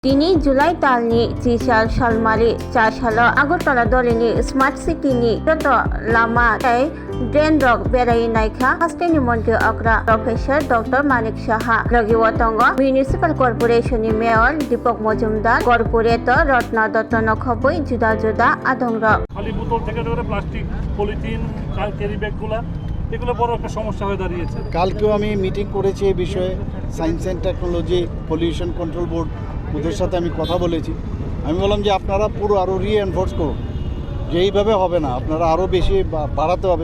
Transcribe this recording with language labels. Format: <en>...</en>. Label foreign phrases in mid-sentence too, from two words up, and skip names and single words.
<trp>Dini Julai talni Chisal Shalmali Chashala Agartala dolini Smart Cityni Toto Lama Tai Drain Rock Berai Naikha Hasteni Monte Akra Professor Dr.Manik Saha Lagiwatongo Municipal Corporation Mayor Dipak Majumder Corporator Ratna Dottono Khoboi Juda Juda Adongra</trp> <bn>খালি বোতল থেকে ধরে প্লাস্টিক পলিথিন ক্যারি ব্যাগগুলো এগুলো বড় একটা সমস্যা হয়ে দাঁড়িয়েছে। কালকেও আমি মিটিং করেছি এই বিষয়ে সায়েন্স অ্যান্ড টেকনোলজি পলিউশন কন্ট্রোল বোর্ড ওদের সাথে আমি কথা বলেছি। আমি বললাম যে আপনারা পুরো আরও রিএনফোর্স করুন, যে এইভাবে হবে না, আপনারা আরও বেশি বাড়াতে হবে।</bn>